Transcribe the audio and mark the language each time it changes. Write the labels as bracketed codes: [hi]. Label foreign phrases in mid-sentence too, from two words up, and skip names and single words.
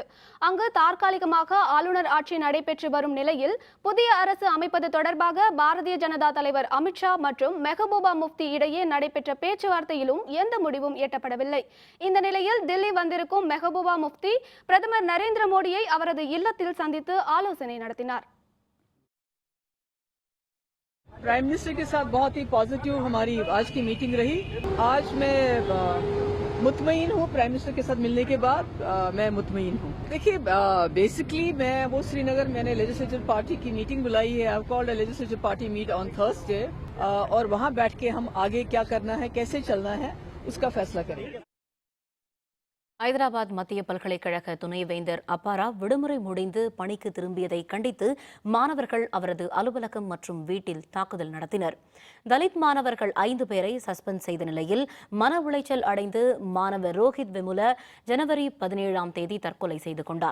[ta] அங்கு தற்காலிகமாக ஆளுநர் ஆட்சி நடைபெற்று வரும் நிலையில் புதிய அரசு அமைப்பது தொடர்பாக பாரதிய ஜனதா தலைவர் அமித்ஷா மற்றும் மெஹபூபா முஃப்தி இடையே நடைபெற்ற பேச்சுவார்த்தையிலும் எந்த முடிவும் எட்டப்படவில்லை. இந்த நிலையில் தில்லி வந்திருக்கும் மெஹபூபா முஃப்தி பிரதமர் நரேந்திர மோடியை அவரது இல்லத்தில் சந்தித்து ஆலோசனை நடத்தினார். [en] prime minister [hi] के साथ बहुत ही पॉजिटिव हमारी आज की मीटिंग रही. आज मैं मुतमईन हूँ. [en] prime minister [hi] के साथ मिलने के बाद मैं मुतमईन हूँ. देखिए बेसिकली मैं वो श्रीनगर मैंने [en] legislative party [hi] की मीटिंग बुलाई है. [en] I have called a legislative party meet on Thursday [hi] और वहाँ बैठ के हम आगे क्या करना है, कैसे चलना है, उसका फैसला करेंगे. [ta] ஐதராபாத் மத்திய பல்கலைக்கழக துணைவேந்தர் அப்பாராவ் விடுமுறை முடிந்து பணிக்கு திரும்பியதை கண்டித்து மாணவர்கள் அவரது அலுவலகம் மற்றும் வீட்டில் தாக்குதல் நடத்தினர். தலித் மாணவர்கள் 5 பேரை சஸ்பெண்ட் செய்த நிலையில் மன உளைச்சல் அடைந்து மாணவர் ரோஹித் வெமுல ஜனவரி 17ஆம் தேதி தற்கொலை செய்து கொண்டார்.